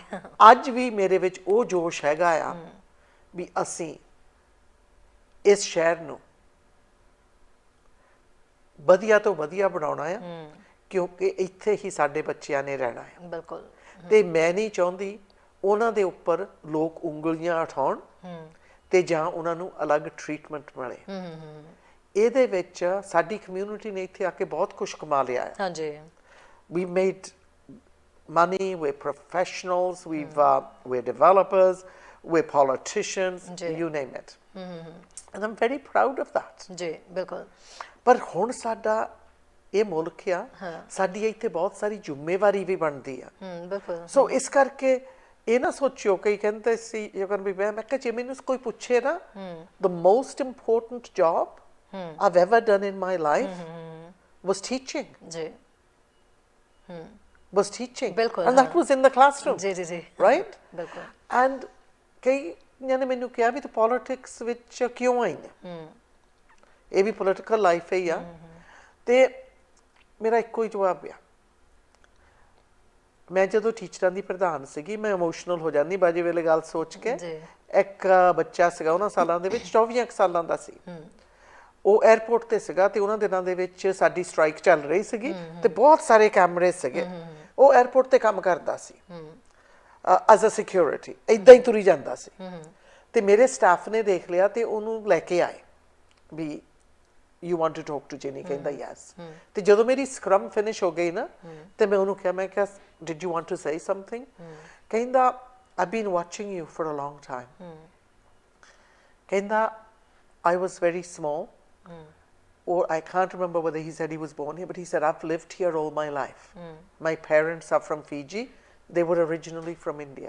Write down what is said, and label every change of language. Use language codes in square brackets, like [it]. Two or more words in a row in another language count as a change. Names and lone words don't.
[pa] ਅੱਜ ਵੀ ਮੇਰੇ ਵਿੱਚ ਉਹ ਜੋਸ਼ ਹੈਗਾ ਆ ਵੀ ਅਸੀਂ ਇਸ ਸ਼ਹਿਰ ਨੂੰ ਵਧੀਆ ਤੋਂ ਵਧੀਆ ਬਣਾਉਣਾ ਆ ਕਿਉਂਕਿ ਇੱਥੇ ਹੀ ਸਾਡੇ ਬੱਚਿਆਂ ਨੇ ਰਹਿਣਾ ਹੈ। ਬਿਲਕੁਲ। ਤੇ ਮੈਂ ਨਹੀਂ ਚਾਹੁੰਦੀ ਉਹਨਾਂ ਦੇ ਉੱਪਰ ਲੋਕ ਉਂਗਲੀਆਂ ਉਠਾਉਣ ਤੇ ਜਾਂ ਉਹਨਾਂ ਨੂੰ ਅਲੱਗ ਟ੍ਰੀਟਮੈਂਟ ਮਿਲੇ। ਇਹਦੇ ਵਿੱਚ ਸਾਡੀ ਕਮਿਊਨਿਟੀ ਨੇ ਇੱਥੇ ਆ ਕੇ ਬਹੁਤ ਕੁਝ ਕਮਾ ਲਿਆ ਹੈ। ਹਾਂਜੀ। [en] We made money, we're professionals, we're developers, we're politicians, you name it. And I'm very proud of that. [pa] ਜੀ ਬਿਲਕੁਲ ਪਰ ਹੁਣ ਸਾਡਾ ਇਹ ਮੁਲਕ ਆ, ਸਾਡੀ ਇੱਥੇ ਬਹੁਤ ਸਾਰੀ ਜ਼ਿੰਮੇਵਾਰੀ ਵੀ ਬਣਦੀ ਆ। ਬਿਲਕੁਲ ਸੋ ਇਸ ਕਰਕੇ ਇਹ ਨਾ ਸੋਚਿਓ, ਕਈ ਕਹਿੰਦੇ ਸੀ ਯੂਕਨ ਵੀ ਮੈਂ ਕਿਹਾ ਜੇ ਮੈਨੂੰ ਕੋਈ ਪੁੱਛੇ ਨਾ [en] the most important job I've ever done in my life was teaching. [pa] ਜੀ [en] Was teaching. [pa] ਬਿਲਕੁਲ [en] And that was in the classroom. [pa] ਜੀ ਜੀ ਜੀ [en] Right? [pa] ਬਿਲਕੁਲ And ਕਈ ਨੇ ਮੈਨੂੰ ਕਿਹਾ ਵੀ ਤੂੰ ਪੋਲਿਟਿਕਸ ਵਿੱਚ ਕਿਉਂ ਆਈ ਹੈ? ਇਹ ਵੀ ਪੋਲੀਟੀਕਲ ਲਾਈਫ ਹੀ ਆ। ਤੇ ਮੇਰਾ ਇੱਕੋ ਹੀ ਜਵਾਬ ਆ, ਮੈਂ ਜਦੋਂ ਟੀਚਰਾਂ ਦੀ ਪ੍ਰਧਾਨ ਸੀਗੀ ਮੈਂ ਇਮੋਸ਼ਨਲ ਹੋ ਜਾਂਦੀ ਬਾਜੀ ਵੇਲੇ ਗੱਲ ਸੋਚ ਕੇ। ਇੱਕ ਬੱਚਾ ਸੀਗਾ ਉਹਨਾਂ ਸਾਲਾਂ ਦੇ ਵਿੱਚ 24 ਸਾਲਾਂ ਦਾ ਸੀ, ਉਹ 에ਅਰਪੋਰਟ ਤੇ ਸੀਗਾ ਤੇ ਉਹਨਾਂ ਦਿਨਾਂ ਦੇ ਵਿੱਚ ਸਾਡੀ ਸਟ੍ਰਾਈਕ ਚੱਲ ਰਹੀ ਸੀਗੀ ਤੇ ਬਹੁਤ ਸਾਰੇ ਕੈਮਰੇ ਸੀਗੇ। ਉਹ 에ਅਰਪੋਰਟ ਤੇ ਕੰਮ ਕਰਦਾ ਸੀ [en] as a security, [pa] ਇਦਾਂ ਹੀ ਤੁਰੀ ਜਾਂਦਾ ਸੀ। ਤੇ ਮੇਰੇ ਸਟਾਫ ਨੇ ਦੇਖ ਲਿਆ ਤੇ ਉਹਨੂੰ ਲੈ ਕੇ ਆਏ ਵੀ [en] you want to talk to Ginny? [pa] ਕਹਿੰਦਾ yes। ਤੇ ਜਦੋਂ ਮੇਰੀ ਸਕਰਮ ਫਿਨਿਸ਼ ਹੋ ਗਈ ਨਾ ਤੇ ਮੈਂ ਉਹਨੂੰ ਕਿਹਾ, ਮੈਂ ਕਿਹਾ [en] did you want to say something? ਕਹਿੰਦਾ I've been watching you for a long time। ਕਹਿੰਦਾ I was very small, or I can't remember whether he said he was born here, but he said I've lived here all my life। My parents are from Fiji, they were originally from India।